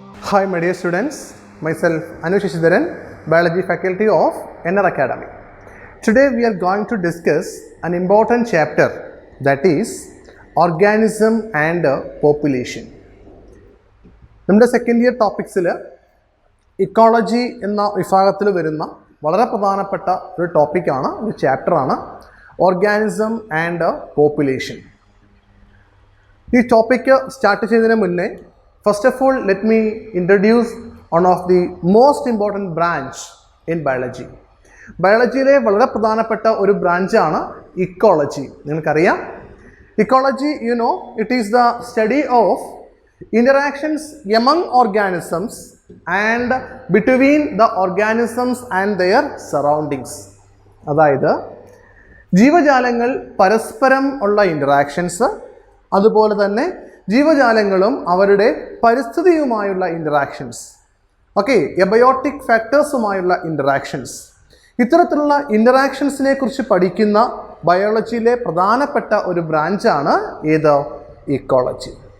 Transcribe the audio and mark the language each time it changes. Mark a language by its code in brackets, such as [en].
[en] Hi my dear students, myself Anu Shashidharan, Biology Faculty of NR Academy. Today we are going to discuss an important chapter, that is Organism and Population. [ml] നമ്മുടെ second year ടോപ്പിക്സിൽ ecology എന്ന വിഭാഗത്തിൽ വരുന്ന വളരെ പ്രധാനപ്പെട്ട ഒരു ടോപ്പിക്കാണ്, ഒരു ചാപ്റ്ററാണ് ഓർഗാനിസം ആൻഡ് പോപ്പുലേഷൻ. ഈ ടോപ്പിക്ക് സ്റ്റാർട്ട് ചെയ്യുന്നതിന് മുന്നേ [en] first of all let me introduce one of the most important branch in biology. [ml] ബയോളജിയിലെ വളരെ പ്രധാനപ്പെട്ട ഒരു ബ്രാഞ്ചാണ് ഇക്കോളജി. നിങ്ങൾക്കറിയാം, ecology [en] it is the study of interactions among organisms and between the organisms and their surroundings. [ml] അതായത് ജീവജാലങ്ങൾ പരസ്പരം ഉള്ള interactions, അതുപോലെ തന്നെ ജീവജാലങ്ങളും അവരുടെ പരിസ്ഥിതിയുമായുള്ള ഇൻറ്ററാക്ഷൻസ്, ഓക്കെ, എബയോട്ടിക് ഫാക്ടേഴ്സുമായുള്ള ഇൻറ്ററാക്ഷൻസ്, ഇത്തരത്തിലുള്ള ഇൻറ്ററാക്ഷൻസിനെ കുറിച്ച് പഠിക്കുന്ന ബയോളജിയിലെ പ്രധാനപ്പെട്ട ഒരു ബ്രാഞ്ചാണ് ഏത്? ഇക്കോളജി.